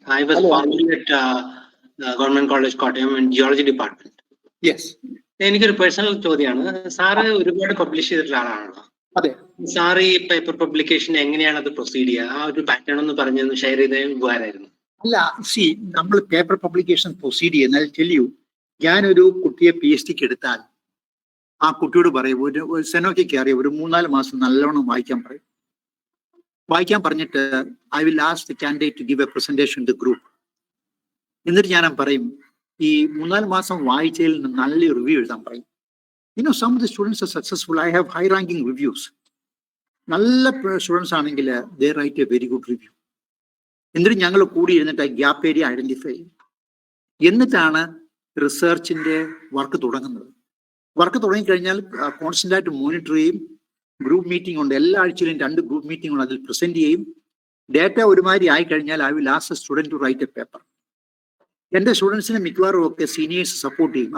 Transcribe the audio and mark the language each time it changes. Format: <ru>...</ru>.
<en>I was formerly at Government College Kottayam in Geology Department. Yes.</en> <ml>എനിക്കൊരു personal ചോദ്യമാണ്. Sir ഒരുപാട് publish ചെയ്തിട്ടുള്ള ആളാണല്ലോ. അതെ. സാർ ഈ പേപ്പർ പബ്ലിക്കേഷൻ എങ്ങനെയാണ് അത് പ്രൊസീഡ് ചെയ്യുക? ആ ഒരു പാറ്റേൺ ഒന്ന് പറഞ്ഞൊന്ന് ഷെയർ ചെയ്ത ഉപകാരമായിരുന്നു. അല്ല, സി, നമ്മൾ paper publication proceed ചെയ്യുന്നാൽ tell you, ഞാനൊരു കുട്ടിയെ PhDക്ക് എടുത്താൽ ആ കുട്ടിയോട് പറയും, ഒരു സെനോയ്ക്ക് അറിയാം, ഒരു 3-4 മാസം നല്ലോണം വായിക്കാൻ പറയും. വായിക്കാൻ പറഞ്ഞിട്ട്</ml> <en>I will ask the candidate to give a presentation to the group.</en> <ml>എന്നിട്ട് ഞാൻ പറയും, ഈ 3-4 മാസം വായിച്ചതിൽ നിന്ന് നല്ല റിവ്യൂ എഴുതാൻ പറയും.</ml> <en>Some of the students are successful. I have high ranking reviews.</en> <ml>നല്ല സ്റ്റുഡൻസ് ആണെങ്കിൽ</ml> <en>they write a very good review.</en> <ml>എന്നിട്ട് ഞങ്ങൾ കൂടി ഇരുന്നിട്ട് ഗ്യാപ്പ് ഏരിയ ഐഡന്റിഫൈ ചെയ്യും. എന്നിട്ടാണ് റിസർച്ചിന്റെ വർക്ക് തുടങ്ങുന്നത്. വർക്ക് തുടങ്ങിക്കഴിഞ്ഞാൽ കോൺസ്റ്റന്റ് ആയിട്ട് മോണിറ്റർ ചെയ്യും. ഗ്രൂപ്പ് മീറ്റിംഗ് ഉണ്ട്, എല്ലാ ആഴ്ചയിലും 2 ഗ്രൂപ്പ് മീറ്റിംഗ് ഉണ്ട്, അതിൽ പ്രസന്റ് ചെയ്യും. ഡേറ്റ ഒരുമാതിരി ആയിക്കഴിഞ്ഞാൽ</ml> <en>I will ask a student to write a paper.</en> <ml>എന്റെ സ്റ്റുഡൻസിനെ മിക്കവാറും ഒക്കെ സീനിയേഴ്സ് സപ്പോർട്ട് ചെയ്യും.</ml>